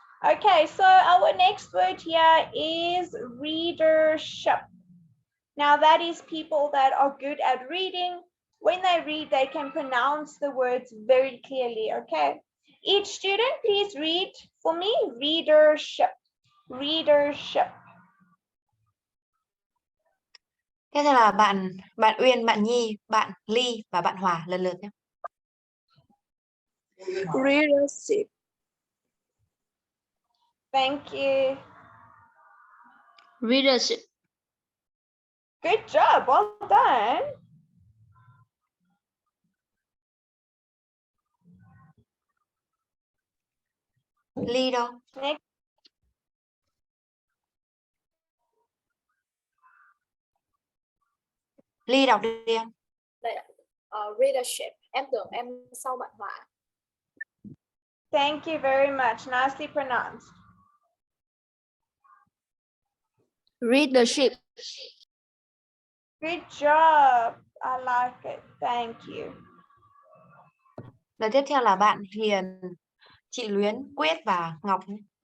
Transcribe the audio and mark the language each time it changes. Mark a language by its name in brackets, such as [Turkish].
[English] Okay, so our next word here is readership. Now that is people that are good at reading. When they read, they can pronounce the words very clearly, okay? Each student, please read for me, readership, readership. [Vietnamese] Tiếp theo là bạn Uyên, bạn Nhi, bạn Ly và bạn Hòa lần lượt nhé. [English] Readership. Thank you. Readership. Good job, well done. [Vietnamese] Ly đâu? [English] Next, [Vietnamese] Ly đọc đi em. Đây ạ. Readership. Em tưởng em sau bạn Hòa. [English] thank you very much, nicely pronounced. Readership. Good job, I like it, thank you. [Vietnamese] Lần tiếp theo là bạn Hiền, chị Luyến, Quyết và Ngọc nhé.